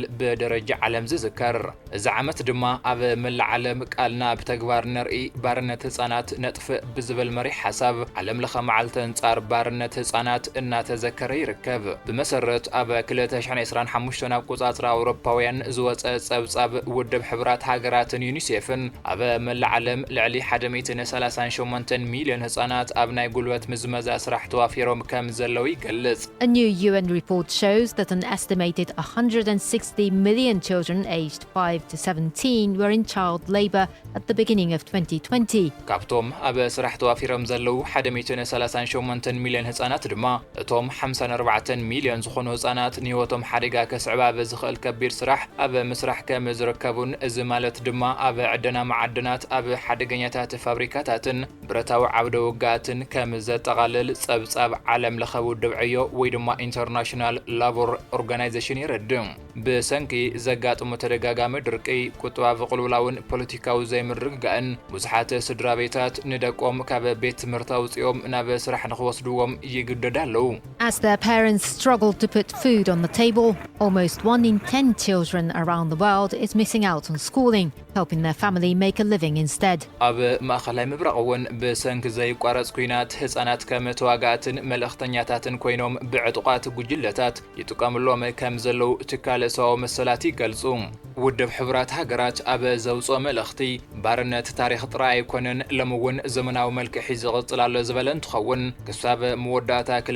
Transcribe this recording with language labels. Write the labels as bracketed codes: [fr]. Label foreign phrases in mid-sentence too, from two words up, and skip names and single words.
[ti] ብደረጃ ዓለም ዝዝከር እዚ ዓመት ድማ ኣብ መላእ ዓለም ቃልና ብተግባር ንርኢ ባርነት ህፃናት ነጥፍእ ብዝብል መሪሕ ሓሳብ ዓለም ለኸ መዓልቲ አንጻር ባርነት ህፃናት እናተዘከረ ይርከብ ብመሰረት ኣብ 2025 ኣብ ቁጻጽር ኣውሮፓውያን ዝወፀ ጸብጻብ ውድብ ሕብራት ሃገራትን ዩኒሴፍን ኣብ መላእ ዓለም ልዕሊ 138 ሚልዮን ህፃናት ኣብ ናይ ጉልበት ምዝመዛ ስራሕ ተዋፊሮም ከም ዘለው ይገልጽ [en] A new UN report shows that an estimated 160 million children aged 5 to 17 were in child labor at the beginning of 2020. [ti] ካብቶም ኣብ ስራሕ ተዋፊሮም ዘለው 138 ሚልዮን ህፃናት ድማ እቶም 54 ሚልዮን ዝኾኑ ህፃናት ንህይወቶም ሓደጋ ከስዕባ ብዝኽእል ከቢድ ስራሕ ኣብ ምስራሕ ከም ዝርከቡን እዚ ማለት ድማ ኣብ ዕደና መዓድናት ኣብ ሓደገኛታት ፋብሪካታትን ብረታዊ ዓውደ ውግኣትን ከም ዘጠቓልል ጸብጻብ ዓለም ለኸ ውድብ ዕዮ ወይ ድማ ኢንተርናሽናል ላቦር ኦርጋናይዜሽን ይረድም ብሰንኪ ዘጋጥሙ ተደጋጋሚ ድርቂ ቁጥባዊ ቅልውላውን ፖለቲካዊ ዘይምርግጋእን ብዙሓት ስድራ ቤታት ንደቆም ካብ ቤት ትምህርቲ ኣውፅኦም ናብ ስራሕ ንኽወስድዎም ይግደዱ ኣለው [en] As their parents struggle to put food on the table, almost 1 in 10 children around the world is missing out on schooling, helping their family make a living instead. [ti] ኣብ ማእኸላይ ምብራቕ እውን ብሰንኪ ዘይቋረጽ ኩናት ህፃናት ከም ተዋጋእትን መልእኽተኛታትን ኮይኖም ብዕጡቓት ጉጅለታት ይጥቀምሎም ከም ዘለው ትካል ሰብኣዊ መሰላት ይገልጹ ውድብ ሕብራት ሃገራት ኣብ ዘውፅኦ መልእኽቲ ባርነት ታሪኽ ጥራይ ኣይኮነን ለምውን ዘመናዊ መልክዕ ሒዙ ዝቕፅል ኣሎ ዝበለ እንትኸውን ክሳብ መወዳእታ